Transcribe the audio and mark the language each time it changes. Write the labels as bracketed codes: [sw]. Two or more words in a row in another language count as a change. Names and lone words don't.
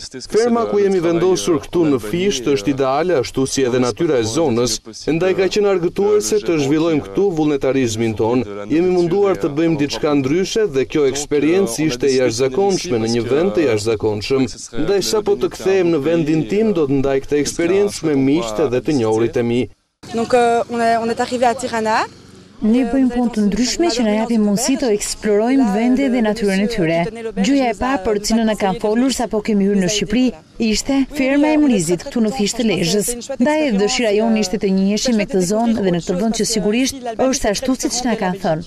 [sq] Ferma ku jemi vendosur këtu në Fisht është ideale, ashtu si edhe natyra e zonës, ndaj ka qenë argëtuese të zhvillojmë këtu vullnetarizmin ton. Jemi munduar të bëjmë diçka ndryshe dhe kjo eksperiencë ishte e jashtëzakonshme në një vend të jashtëzakonshëm. Ndaj sapo të kthehem në vendin tim, do të ndaj këtë eksperiencë me miqtë dhe të njohurit e mi. [fr] Donc on est arrivé à Tirana. [sq] Ne bëjmë punë të ndryshme që na japin mundësi të eksplorojmë vende dhe natyrën e tyre. Gjëja e parë për cilën na kanë folur sapo kemi hyrë në Shqipëri ishte ferma e Mrizit këtu në Fisht të Lezhës. Ndaj dëshira jonë ishte të njiheshim me këtë zonë dhe në këtë vend që sigurisht është ashtu siç na kanë thënë.